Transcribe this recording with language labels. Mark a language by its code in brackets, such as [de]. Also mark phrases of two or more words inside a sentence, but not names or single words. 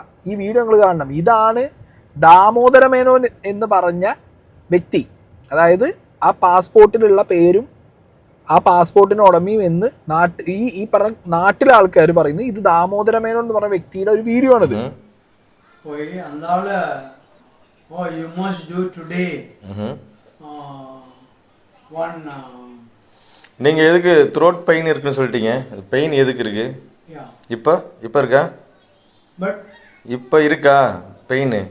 [ml] ഈ വീഡിയോ നിങ്ങൾ കാണണം. ഇതാണ് ദാമോദര മേനോൻ എന്ന് പറഞ്ഞ വ്യക്തി. അതായത് ആ പാസ്പോർട്ടിലുള്ള പേരും ആ പാസ്പോർട്ടിന് ഉടമയും എന്ന് ഈ പറഞ്ഞ നാട്ടിലെ ആൾക്കാർ പറയുന്നു. ഇത് ദാമോദര മേനോൻ എന്ന് പറഞ്ഞ വ്യക്തിയുടെ ഒരു വീഡിയോ ആണിത്. [ta] நீங்கள் எதுக்கு [en] throat pain [ta] இருக்குன்னு சொல்லிட்டீங்க? பெயின் எதுக்கு இருக்கு? இப்போ இருக்கா? இப்போ இருக்கா பெயின்?